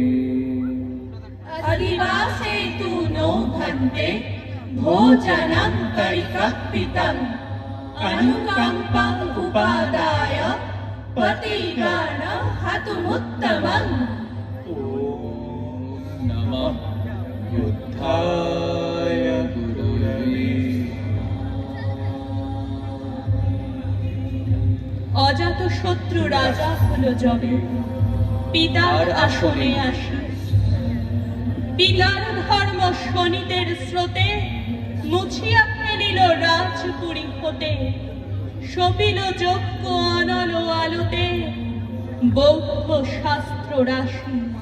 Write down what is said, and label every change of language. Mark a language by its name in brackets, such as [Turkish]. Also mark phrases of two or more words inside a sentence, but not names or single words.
[Pali] अधिवासे तु नो भन्ते भोजनं परिकल्पितम् अनुकम्पम् उपादाय पतिगण हतुमुत्तमम्। [Sanskrit] ॐ नमः बुद्धाय गुरवे। [Bangla] অজাতশত্রু রাজা হলো যবে পিতার আসনে আসি, পিতার ধর্ম শনিতের স্রোতে মুছিয়া ফেলিল রাজপুরী হতে, সপিল যজ্ঞ অনল আলোতে বৌদ্ধ শাস্ত্র রাশি।